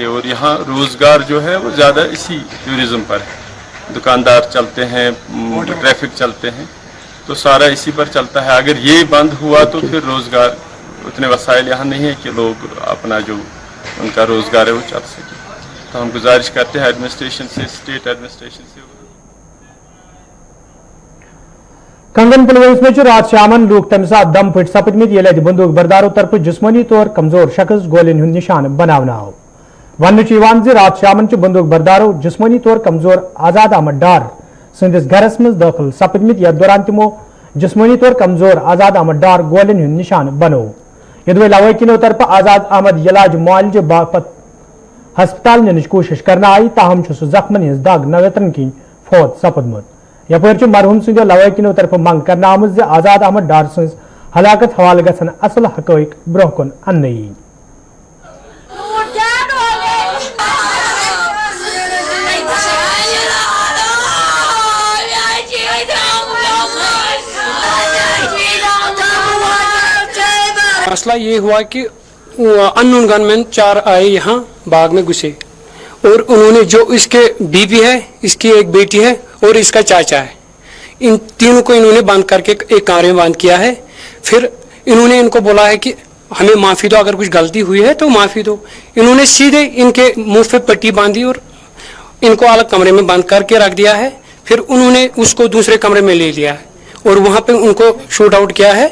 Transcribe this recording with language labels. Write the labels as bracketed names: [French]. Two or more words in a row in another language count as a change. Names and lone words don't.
[Urdu] اور یہاں روزگار جو ہے وہ زیادہ اسی ٹورزم پر ہے, دکاندار چلتے ہیں, ٹریفک چلتے ہیں, تو سارا اسی پر چلتا ہے. اگر یہ بند ہوا تو پھر روزگار اتنے وسائل یہاں نہیں ہیں کہ لوگ اپنا جو ان کا روزگار ہے وہ چل سکے. تو ہم گزارش کرتے ہیں ایڈمنسٹریشن سے, اسٹیٹ ایڈمنسٹریشن سے. [Kashmiri] کنگن پلوامس میں رات شامن لوگ تمہ سات دم پھٹ سپدمت یل اتہ بندوق برداروں طرف جسمانی طور کمزور شخص گولین ہند نشان بناونہ آو. ون رات شامن بندوق برداروں جسمانی طور کمزور آزاد احمد ڈار سندس گھرس مز داخل سپدمت, یتھ دوران تمو جسمانی طور کمزور آزاد احمد ڈار گولین ہند نشان بنو. یدوے لواحقینوں طرف آزاد احمد علاج معالجہ باپت ہسپتال ننچ کوشش کرنا آئی, تاہم سہ زخمن ہز دگ نوترن کن فوت سپدمت. یپر مرحوم سندو لواحقینوں طرف منگ کرنا آمت آزاد احمد ڈار سن ہلاکت حوالہ گھن اصل حقائق برہ کن انہ یی. [Urdu] مسئلہ یہ ہوا کہ [English] unknown gunmen [Urdu] 4 آئے یہاں باغ میں گھسے, اور انہوں نے جو اس کے بیوی ہے, اس کی ایک بیٹی ہے اور اس کا چاچا ہے, ان تینوں کو انہوں نے بند کر کے ایک کمرے میں بند کیا ہے. پھر انہوں نے ان کو بولا ہے کہ ہمیں معافی دو، اگر کچھ غلطی ہوئی ہے تو معافی دو. انہوں نے سیدھے ان کے منہ پہ پٹی باندھی اور ان کو الگ کمرے میں بند کر کے رکھ دیا ہے. پھر انہوں نے اس کو دوسرے کمرے میں لے لیا ہے اور وہاں پہ ان کو [English] shoot out [Urdu] کیا ہے.